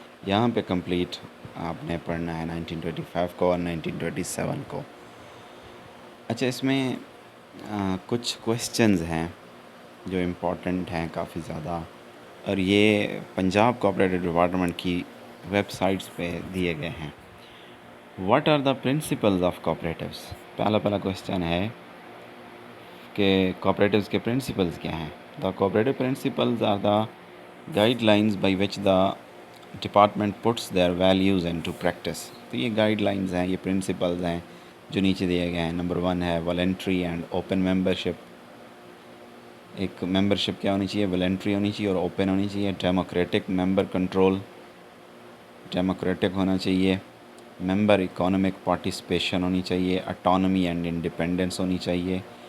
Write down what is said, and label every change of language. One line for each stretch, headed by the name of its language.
Urdu: یہاں پہ کمپلیٹ آپ نے پڑھنا ہے 1925 کو اور 1927 کو. اچھا، اس میں کچھ کویسچنز ہیں جو امپورٹنٹ ہیں کافی زیادہ، اور یہ پنجاب کوآپریٹو ڈپارٹمنٹ کی ویب سائٹس پہ دیے گئے ہیں.
English: What are the principles of cooperatives.
Urdu: پہلا کویسچن ہے کہ کوآپریٹیوز کے پرنسپلز کیا ہیں.
English: The cooperative principles are the guidelines by which the department puts their values into practice.
Urdu: تو یہ گائیڈ لائنز ہیں، یہ پرنسپلز ہیں جو نیچے دیے گئے ہیں. نمبر 1 ہے والنٹری اینڈ اوپن ممبرشپ. ایک ممبرشپ کیا ہونی چاہیے، والنٹری ہونی چاہیے اور اوپن ہونی چاہیے. ڈیموکریٹک ممبر کنٹرول، ڈیموکریٹک ہونا چاہیے. ممبر اکانومک پارٹیسپیشن ہونی چاہیے. اٹانومی اینڈ انڈیپینڈنس ہونی چاہیے.